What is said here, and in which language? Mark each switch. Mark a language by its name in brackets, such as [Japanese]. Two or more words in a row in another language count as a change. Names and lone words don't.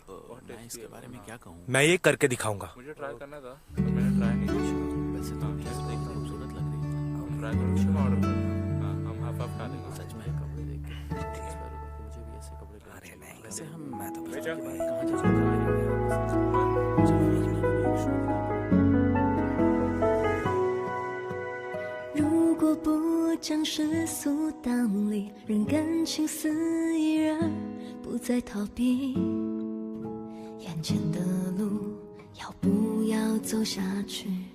[Hindi] इसके बारे में क्या कहूँ? मैं ये करके दिखाऊंगा। मुझे ट्राई करना था, तो मैंने ट्राई नहीं किया। वैसे तो खूबसूरत लग रही है। ट्राई करो, उसका ऑर्डर करो। हम [English] half half [Hindi] खा लेंगे। सच में कपड़े देख के मुझे भी ऐसे कपड़े। अरे नहीं, वैसे मैं तो कहाँ जा सकता हूँ? [Chinese] 如果不将世俗当理，让感情肆意而不再逃避，眼前的路要不要走下去？